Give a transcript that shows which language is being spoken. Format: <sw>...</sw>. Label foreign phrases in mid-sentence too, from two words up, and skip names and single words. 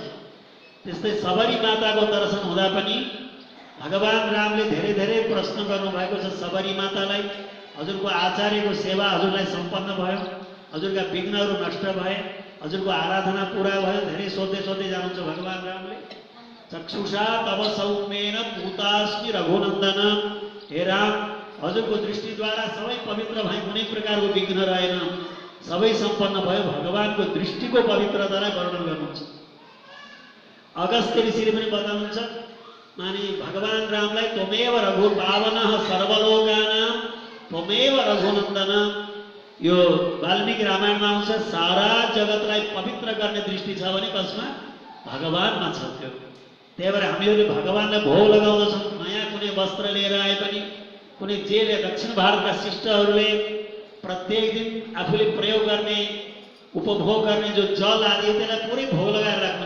<ne>त्यस्तै सबरी माताको दर्शन हुँदा पनि भगवान रामले धेरै धेरै प्रश्न गर्नुभएको छ सबरी मातालाई। हजुरको आचार्यको सेवा हजुरलाई सम्पन्न भयो, हजुरका विघ्नहरू नष्ट भए, हजुरको आराधना पुरा भयो, धेरै सोध्दै सोध्दै जानुहुन्छ भगवान रामले।</ne> <sa>चक्षुषा तव सौम्येन पूतास्मि रघुनन्दन,</sa> <ne>हे राम हजुरको दृष्टिद्वारा सबै पवित्र भए, कुनै प्रकारको विघ्न रहेन, सबै सम्पन्न भयो। भगवानको दृष्टिको पवित्रतालाई वर्णन गर्नुहुन्छ। अगस्त्य ऋषिले पनि बताउनुहुन्छ, माने भगवान रामलाई</ne> <sa>त्वमेव रघु पावनः सर्वलोकानां त्वमेव रघुनन्दन।</sa> <ne>यो वाल्मीकि रामायणमा आउँछ, सारा जगतलाई पवित्र गर्ने दृष्टि छ भने कसमा? भगवानमा छ त्यो। त्यही भएर हामीहरूले भगवानलाई भोग लगाउँदछौँ। नयाँ कुनै वस्त्र लिएर आए पनि, कुनै जेले दक्षिण भारतका शिष्टहरूले प्रत्येक दिन आफूले प्रयोग गर्ने उपभोग गर्ने जो जल आदि हो त्यसलाई पुरै भोग लगाएर राख्नुहुन्छ।</ne>